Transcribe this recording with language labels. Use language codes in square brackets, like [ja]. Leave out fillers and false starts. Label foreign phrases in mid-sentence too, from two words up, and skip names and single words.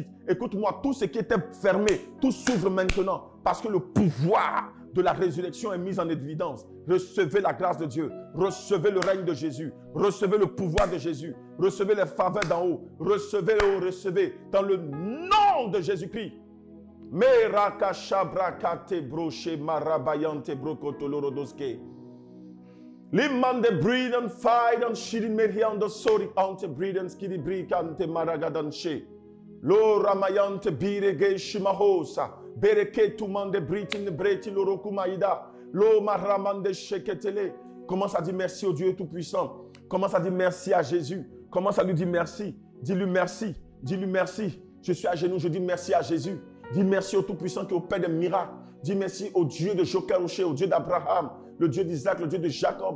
[fr] Écoute-moi, tout ce qui était fermé, tout s'ouvre maintenant. Parce que le pouvoir de la résurrection est mis en évidence. Recevez la grâce de Dieu. Recevez le règne de Jésus. Recevez le pouvoir de Jésus. Recevez les faveurs d'en haut. Recevez-le, recevez. Dans le nom de Jésus-Christ. Meraka shabrakate broche marabayante brokotolorodoske. Limande breeden faidan shirin meriando sori ante breeden skidi brikante maragadanche. Lo ramayante birege shimahosa. Bereke tumande britin breti lorokumaida. Lo maramande sheketele. Commence à dire merci au Dieu Tout-Puissant. Commence à dire merci à Jésus. Commence à lui dire merci. Dis-lui merci. Dis-lui merci. Je suis à genoux, je dis merci à Jésus. Dis merci au Tout-Puissant qui opère des miracles. Dis merci au Dieu de Joker-Rocher, au Dieu d'Abraham, le Dieu d'Isaac, le Dieu de Jacob.